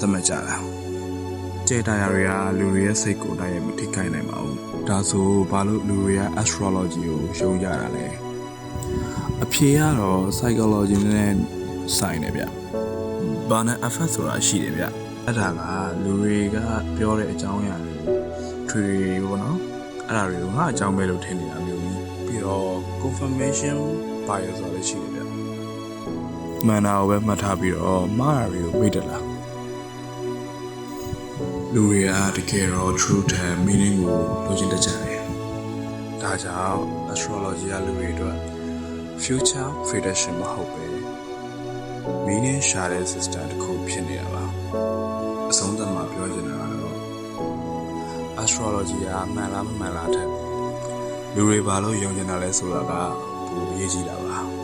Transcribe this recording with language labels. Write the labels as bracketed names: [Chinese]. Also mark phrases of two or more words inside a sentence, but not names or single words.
[Burmese] တ်မှတ်ကြတာ။ကျဲတာယာတွေကလူတွေရဲ့စိတ်ကိုတိုက်ရိုက်မထိခိုက်နိုင်ပါဘူး။ဒါဆိုဘာလို့လူတွေက astrology ကိုရှုံးကြတာလဲအဖြေကတော့ psychology နဲ့ဆိုင်တယ်ဗျဘာနဲ့ effect ဆိုတာရှိတယ်ဗျအဲ့ဒါကလူတွေကပြောတဲ့အကြောင်းအရာတွေထွေပေါ့နော်အဲ့ဒါတွေကိုငါအကြောင်းပဲလို့ထင်နေတာမျိုးပြီးတော့ [English] confirmation bias [Burmese] ဆိုတာလည်းရှိတယ်ဗျမှန်တာကိုပဲမှတ်ထားပြီးတော့မှားတာတွေကိုမေ့တယ်လား လူတွေကတကယ်တော့ [English] truth and meaning [Burmese] ကိုလိုချင်တတ်ကြတယ်။ဒါကြောင့် astrology ကလူတွေအတွက် [English] future prediction [Burmese] မဟုတ်ပဲ meaning ရှာတဲ့ system တစ်ခုဖြစ်နေတာပါ။အဆုံးသတ်မှာပြောချင်တာကတော့ astrology ကမှန်လားမမှန်လားတဲ့လူတွေဘာလို့ယုံကြည်တာလဲဆိုတာကပိုအရေးကြီးတာပါ။